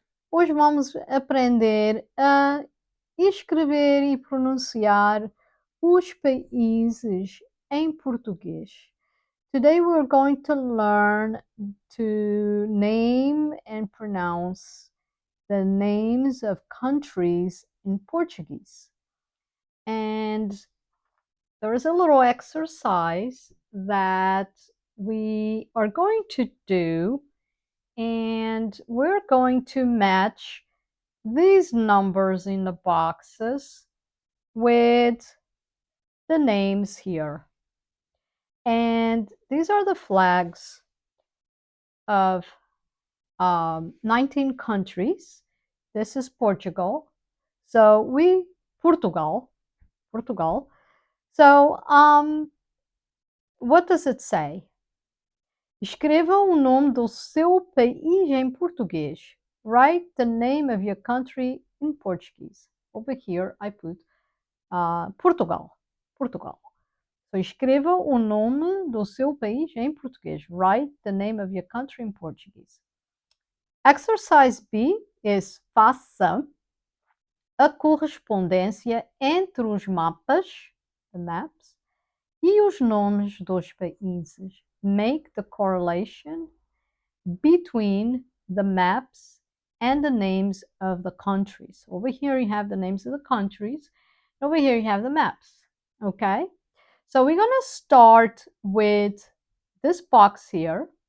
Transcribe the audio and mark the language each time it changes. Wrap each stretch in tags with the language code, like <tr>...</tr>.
<pt>Hoje vamos aprender a escrever e pronunciar os países em português.</pt> <en>Today we're going to learn to name and pronounce the names of countries in Portuguese. And there is a little exercise that we are going to do, and we're going to match these numbers in the boxes with the names here. And these are the flags of 19 countries. This is Portugal. So Portugal. So what does it say?</en> <pt>Escreva o nome do seu país em português.</pt> <en>Write the name of your country in Portuguese. Over here I put Portugal. Portugal.</en> <pt>So escreva o nome do seu país em português.</pt> <en>Write the name of your country in Portuguese. Exercise B is</en> <pt>faça a correspondência entre os mapas,</pt> <en>the maps,</en> <pt>e os nomes dos países.</pt> <en>Make the correlation between the maps and the names of the countries. Over here you have the names of the countries. Over here you have the maps. Okay? So we're going to start with this box here.</en>